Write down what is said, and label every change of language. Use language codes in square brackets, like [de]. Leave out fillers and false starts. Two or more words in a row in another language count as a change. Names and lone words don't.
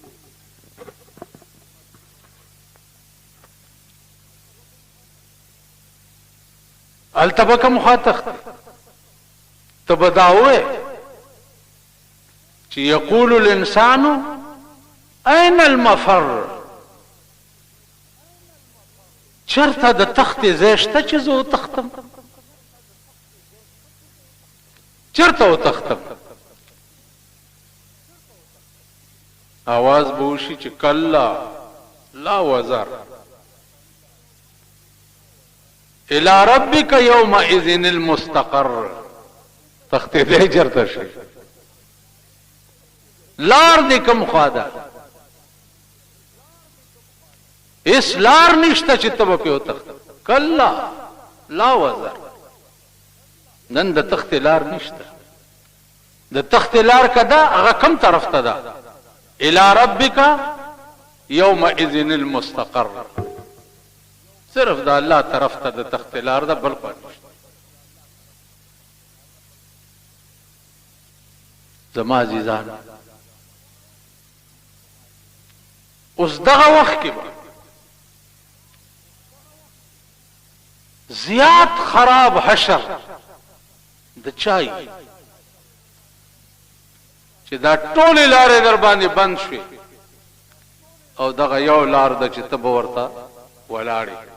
[ps] هلته به کوم خوا تخت ته به دا ووایې چې [ar] یقول الانسان این المفر، [ps] چرته د تختې ځای شته چې زه وتښتم؟ چرته وتښتم؟ آواز به وشي چې [ar] کلا لا وزر الى ربك يومئذ المستقر. [ps] تختې ځای چرته شي؟ لار دې کوم خوا ده؟ اس لار نشته چې ته به پې وتښتې. [ar] کلا لا وزر، [ps] نن د تختې لار نشته. د تختې لار که ده هغه کوم طرف ته ده؟ [ar] الى ربك يومئذ المستقر. [ps] صرف د الله طرف ته د تختې لار ده، بل خوا نشته. زما عزیزان اوس دغه وخت کې به زیات خراب حشر د چای چې دا ټولې لارې در باندې بند شوې او دغه یو لار ده چې ته به ورته ولاړې.